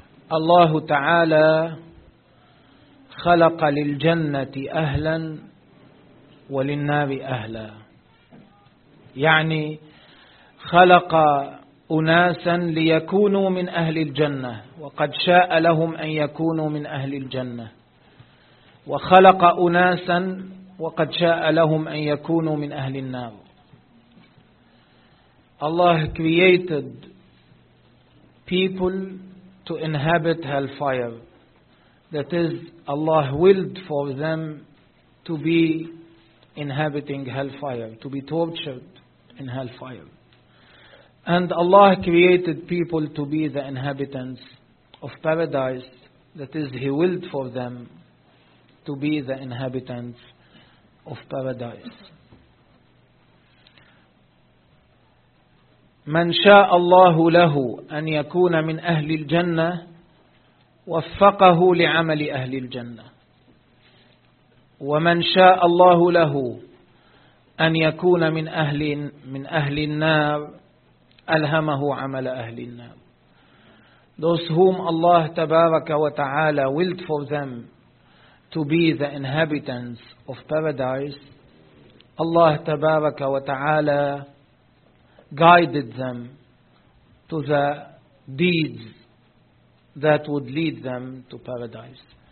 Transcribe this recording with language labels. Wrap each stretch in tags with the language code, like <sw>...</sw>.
<ar>Allah Ta'ala خلق للجنة أهلا وللنار أهلا, يعني خلق أناسا ليكونوا من أهل الجنة, وقد شاء لهم أن يكونوا من أهل الجنة, وخلق أناسا وقد شاء لهم أن يكونوا من أهل النار.</ar> <en>Allah created people to inhabit hellfire. That is, Allah willed for them to be inhabiting hellfire, to be tortured in hellfire. And Allah created people to be the inhabitants of paradise. That is, He willed for them to be the inhabitants of paradise.</en> <ar>من شاء الله له أن يكون من أهل الجنة وفقه لعمل أهل الجنة. ومن شاء الله له أن يكون من أهل النار ألهمه عمل أهل النار.</ar> <en>Those whom Allah</en> <ar>تبارك وتعالى</ar> <en>willed for them to be the inhabitants of paradise, Allah تبارك وتعالى guided them to the deeds that would lead them to paradise.</en>